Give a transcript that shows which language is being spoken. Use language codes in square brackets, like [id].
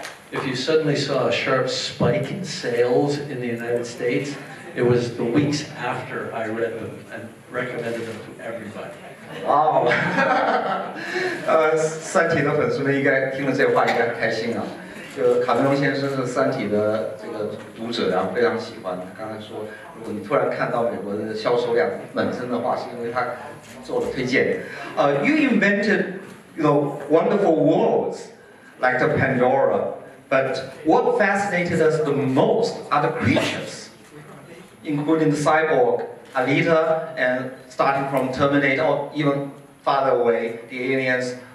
[en] If you suddenly saw a sharp spike in sales in the United States, it was the weeks after I read them and recommended them to everybody. [zh] 哦，三体的粉丝们应该听了这话应该很开心啊。就卡梅隆先生是三体的这个读者，然后非常喜欢。他刚才说，如果你突然看到美国的销售量猛增的话，是因为他做了推荐。 [en] You invented, wonderful worlds like the Pandora, but what fascinated us the most are the creatures, including the cyborg, Alita, and starting from Terminator, or even farther away, the aliens.